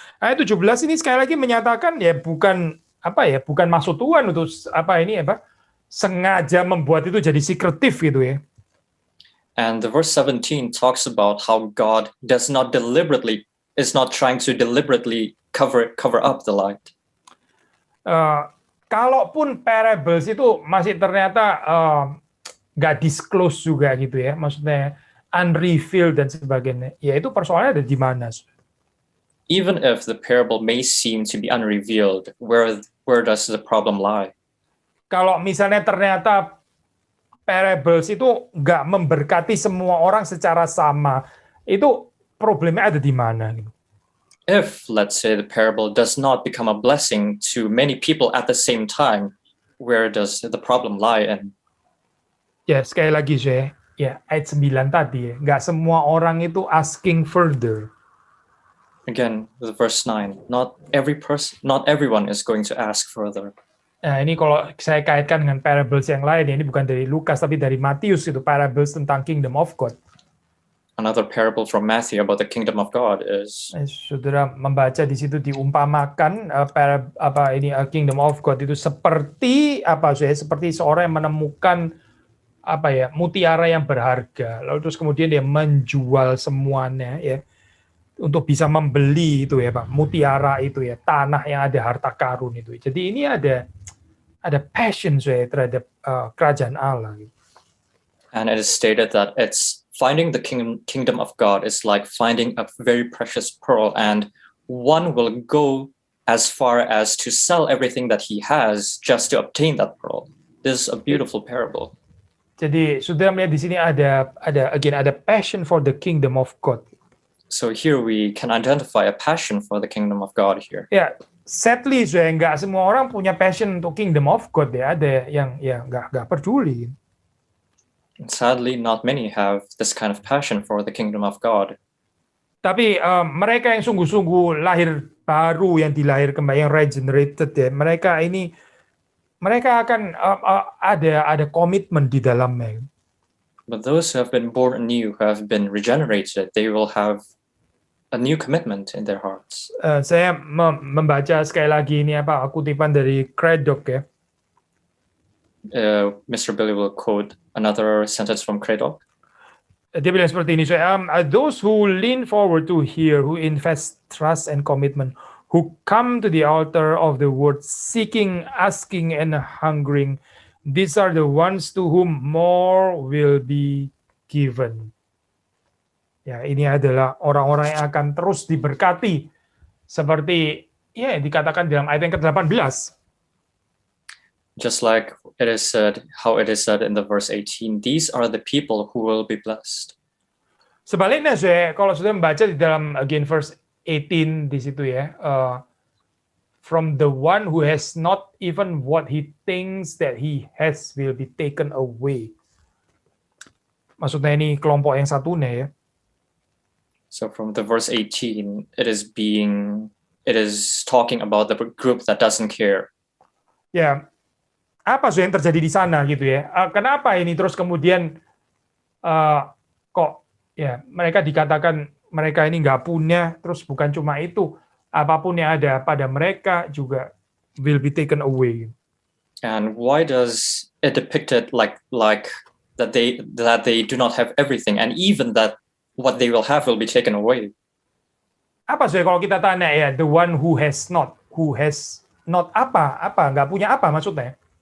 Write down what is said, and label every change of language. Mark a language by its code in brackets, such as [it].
[id] Ayat 17 ini sekali lagi menyatakan ya bukan maksud Tuhan untuk sengaja membuat itu jadi sekretif gitu ya. [en] And the verse 17 talks about how God is not trying to deliberately cover up the light. [id] Kalaupun parables itu masih ternyata nggak disclose juga gitu ya, maksudnya unrevealed dan sebagainya, ya itu persoalannya ada di mana? [en] Even if the parable may seem to be unrevealed, where does the problem lie? [id] Kalau misalnya ternyata parables itu nggak memberkati semua orang secara sama, itu problemnya ada di mana? [en] If, let's say, the parable does not become a blessing to many people at the same time, where does the problem lie in? [id] Ya, sekali lagi ya ayat 9 tadi ya, nggak semua orang itu [en] asking further. Again, the verse 9, not everyone is going to ask further. [id] Nah, ini kalau saya kaitkan dengan parables yang lain, ini bukan dari Lukas tapi dari Matius, itu parables tentang kingdom of God. [en] Another parable from Matthew about the kingdom of God is. [id] Saudara membaca di situ diumpamakan kingdom of God itu seperti seperti seorang yang menemukan mutiara yang berharga, lalu terus kemudian dia menjual semuanya ya untuk bisa membeli itu ya Pak, mutiara itu ya, tanah yang ada harta karun itu. Jadi ini ada passion terhadap kerajaan Allah. [en] And it is stated that it's finding the kingdom of God is like finding a very precious pearl, and one will go as far as to sell everything that he has just to obtain that pearl. This is a beautiful parable. [id] Jadi sudah melihat di sini ada [en] passion for the kingdom of God. So here we can identify a passion for the kingdom of God here. [id] Ya, sadly nggak semua orang punya passion untuk kingdom of God ya. Ada yang nggak peduli. [en] Sadly, not many have this kind of passion for the kingdom of God. [id] Tapi mereka yang sungguh-sungguh lahir baru, yang dilahir kembali, yang regenerated ya, mereka akan ada komitmen di dalamnya. [en] But those who have been born anew, who have been regenerated, they will have a new commitment in their hearts. [id] Saya membaca sekali lagi ini kutipan dari Craddock ya. [en] Mr. Billy will quote another sentence from Craddock. [id] Dia bilang seperti ini, [en] those who lean forward to hear, who invest trust and commitment, who come to the altar of the word, seeking, asking, and hungering, these are the ones to whom more will be given. [id] Ya, ini adalah orang-orang yang akan terus diberkati, seperti ya dikatakan dalam ayat yang ke-18. [en] Just like it is said, how it is said in the verse 18, these are the people who will be blessed. [id] Sebaliknya, kalau sudah membaca di dalam again verse 18 di situ ya, [en] from the one who has not even what he thinks that he has will be taken away. [id] Maksudnya ini kelompok yang satunya ya. [en] So from the verse 18, it is talking about the group that doesn't care. [id] Ya, apa yang terjadi di sana gitu ya? Kenapa ini terus kemudian kok ya mereka dikatakan mereka ini nggak punya, terus bukan cuma itu, apapun yang ada pada mereka juga [en] will be taken away. And why does it depict it like that they do not have everything, and even that what they will have will be taken away? [id] Apa sih kalau kita tanya ya, [en] the one who has not [id] apa nggak punya apa maksudnya?